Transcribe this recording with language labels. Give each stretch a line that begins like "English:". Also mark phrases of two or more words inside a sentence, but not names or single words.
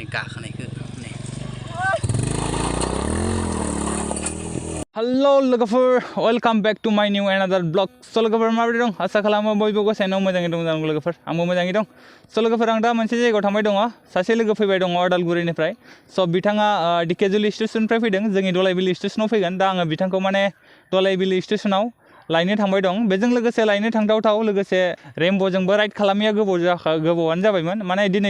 Bodo: गाखोनायखौ नै हेलो लोगोफोर
English: welcome back to my new another blog
Bodo: स' लोगोफोर माबोरै दं आसा खालामो बयबो गसाइनाव मोजाङै दं जानांगौ लोगोफोर आंबो मोजाङै दं स' लोगोफोर आं दा मोनसे जायगायाव थांबाय दङ सासे लोगो फैबाय दङ उदालगुरिनिफ्राय स' बिथाङा दिकेजुलि स्टेशननिफ्राय फैदों जोंनि दलाइबिलि स्टेशनाव फैगोन दा आङो बिथांखौ माने दलाइबिलि स्टेशनाव लायनो थांबाय दं बेजों लोगोसे लायनो थांथावथाव लोगोसे रेमब'जोंबो राइड खालामैया गोबावानो जाबायमोन माने दिनै